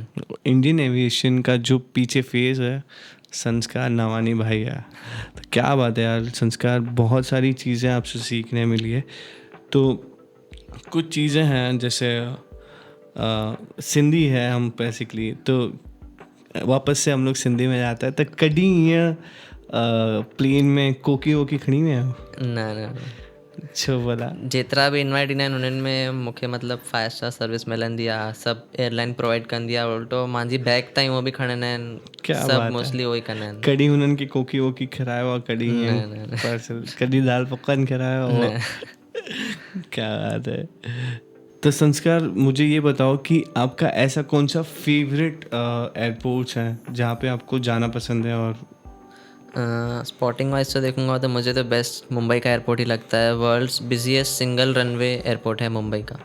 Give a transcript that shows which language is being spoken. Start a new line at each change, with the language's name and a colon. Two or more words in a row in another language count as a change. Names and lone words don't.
English: Indian aviation
Hindi: का जो पीछे फेस है, संस्कार नवानी भाई है। तो क्या बात है यार, संस्कार, बहुत सारी चीज़ें आपसे सीखने मिली है। तो कुछ चीज़ें हैं जैसे सिंधी है हम बेसिकली, तो वापस से हम लोग सिंधी में जाता है, तो
Sindhi: कॾहिं ईअं प्लेन में कोकी वोकी खणी विया आहियो? न छो भला? जेतिरा बि इनवाइट ईंदा आहिनि उन्हनि में मूंखे मतिलबु
English: 5 star service
Sindhi: मिलंदी आहे, सभु
English: airline provide
Sindhi: कंदी आहे, उल्टो मुंहिंजी बैग ताईं उहो बि खणंदा आहिनि,
Hindi: क्या
Sindhi: सभु
Hindi: बात मोस्टली है!
Sindhi: उहो ई कंदा आहिनि। कॾहिं हुननि खे कोकी वोकी खिरायो आहे? कॾहिं न ईअं न न पार्सल, कॾहिं दाल पकवान खिरायो आहे? न।
Hindi: क्या बात है! तो संस्कार, मुझे ये बताओ कि आपका ऐसा कौन सा
English: favourite airports
Hindi: है जहाँ पे आपको जाना पसंद है? और
English: spotting wise
Hindi: तो देखूंगा तो मुझे तो बेस्ट मुंबई का एयरपोर्ट ही लगता है,
English: world's busiest single runway airport
Hindi: है मुंबई का।